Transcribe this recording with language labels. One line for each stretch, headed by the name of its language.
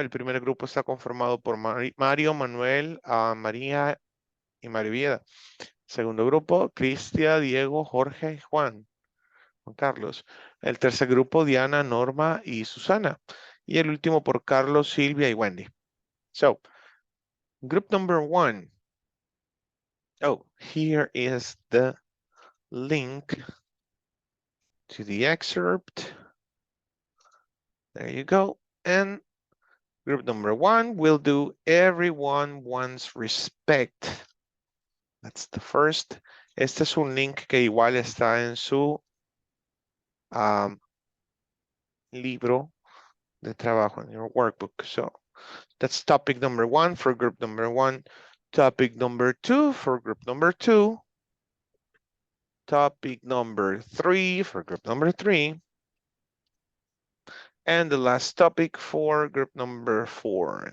Spanish: El primer grupo está conformado por Mario, Manuel, María y Marivieda. Segundo grupo, Cristian, Diego, Jorge y Juan Carlos. El tercer grupo, Diana, Norma y Susana. Y el último por Carlos, Silvia y Wendy.
English: So, group number 1. Oh, here is the link to the excerpt. There you go. And group number 1 will do everyone wants respect. That's the first.
Spanish: Este es un link que igual está en su libro de trabajo,
English: in your workbook. So that's topic number 1 for group number 1. Topic number 2 for group number 2. Topic number 3 for group number 3. And the last topic for group number 4.